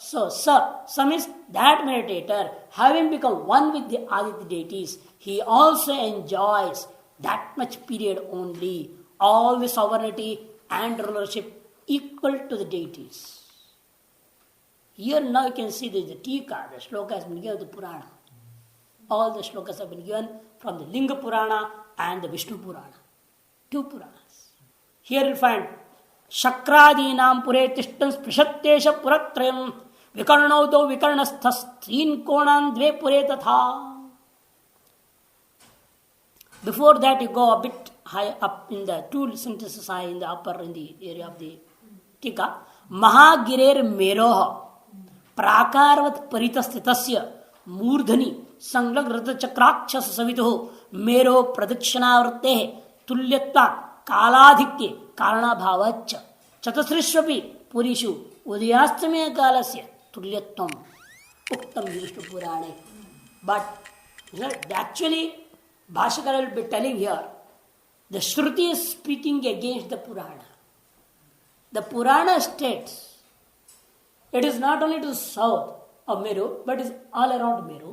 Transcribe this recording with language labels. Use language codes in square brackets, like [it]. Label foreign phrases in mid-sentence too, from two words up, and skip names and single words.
[en] So, some is that meditator, having become one with the Aditya deities, he also enjoys that much period only all the sovereignty and rulership equal to the deities. Here now you can see the Tika, the shloka has been given, the Purana. All the shlokas have been given from the Linga Purana and the Vishnu Purana. Two Puranas. Here you find [sa] शक्रादीनाम् पुरे तिष्ठन् स्पृशत्येष पुरत्रयम् विकर्णौतो विकर्णस्थस् त्रीन् कोणान् द्वे पुरे तथा. [en] Before that you go a bit high up in the two sentences high in the upper in the area of the Tika. [sa] महागिरेर् मेरोः प्राकारवत् परितस्तस्य मूर्धनि संगलघ्रत चक्राक्षस् सवितो मेरोः प्रदक्षिणावर्ते तुल्यता कालाधिक्ये कारण भावच चतसृष्वपि पुरीषु उदयास्तमे कालस्य तुल्यत्वम् उक्तम् विष्णु पुराणे. [en] But actually Bhashyakara will be telling here, the Shruti is speaking against the Purana. The Purana states, it is not only to the south of Meru, but is all around Meru.